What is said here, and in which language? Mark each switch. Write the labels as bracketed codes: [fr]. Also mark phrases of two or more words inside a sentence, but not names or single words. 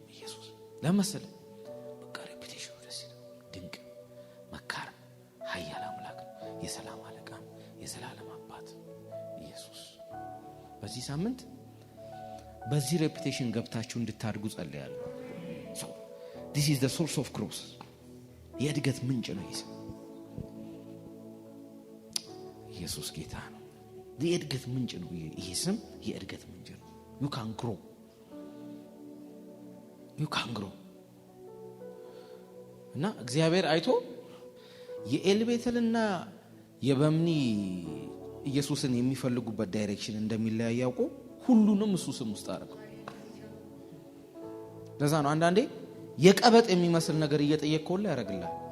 [am] ኢየሱስ ለመሰለ በቃ ሬፑቴሽኑ ደስ ይላል። ድንቅ መካር ኃያል አምላክ የሰላም አለቃ የዘላለም አባት ኢየሱስ። በዚህ ሳምንት በዚህ ሬፑቴሽን ገብታችሁ እንድታድጉ ጸልያለሁ። [en] so this is the source of growth። [am] የእድገት ምንጭ ነው ኢየሱስ ጌታ ነው። የእድገት ምንጭ ነው ይሄ ስም። የእድገት ምንጭ ነው። [en] you can grow [am] እና እግዚአብሔር አይቶ የኤልቤተልና የበምኒ ኢየሱስን የሚፈልጉበት ዳይሬክሽን እንደሚለያይ ያውቁ ሁሉንም እሱ ስም ውስጥ አደረገው። ለዛ ነው አንዳንዴ የቀበጥ የሚመስል ነገር እየጠየቅከው ላይ ያደርግልሃል።